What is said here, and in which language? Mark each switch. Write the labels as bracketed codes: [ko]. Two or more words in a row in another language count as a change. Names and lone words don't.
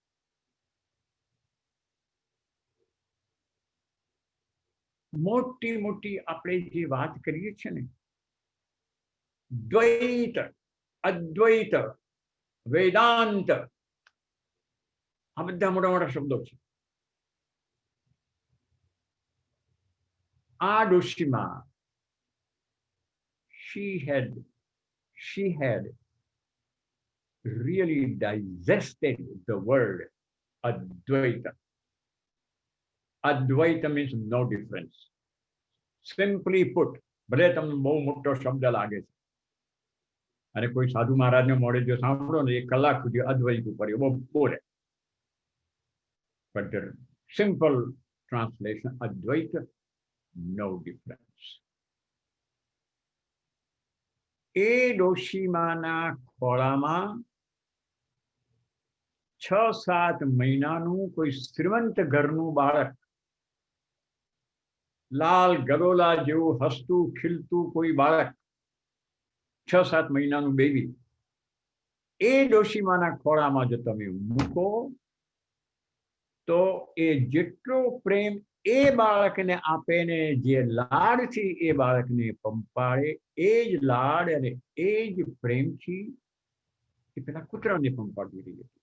[gu] મોટી મોટી આપણે જે વાત કરીએ છીએ ને, દ્વૈત, અદ્વૈત, વેદાંત, આ બધા મોટા મોટા શબ્દો છે. આ ડોશીમાં [en] she had really digested the word Advaita. Advaita means no difference. Simply put, [gu] ભલે તમને બહુ મોટો શબ્દ લાગે છે, અને કોઈ સાધુ મહારાજને મોડે જો સાંભળો ને 1 કલાક સુધી અદ્વૈત ઉપર એ બોલે, [en] but the simple translation, Advaita, no difference. [gu] એ ડોશીમાના ખોળામાં 6-7 મહિનાનું કોઈ શ્રીમંત ઘરનું બાળક, લાલ ગલોલા જેવું હસતું ખીલતું કોઈ બાળક 6-7 મહિનાનું બેબી એ ડોશીમાના ખોળામાં જો તમે મૂકો તો એ જેટલો પ્રેમ એ બાળકને આપે ને, જે લાડથી એ બાળકને પંપાળે, એ જ લાડ અને એ જ પ્રેમથી એ પેલા કૂતરાને પંપાળતી રહી હતી.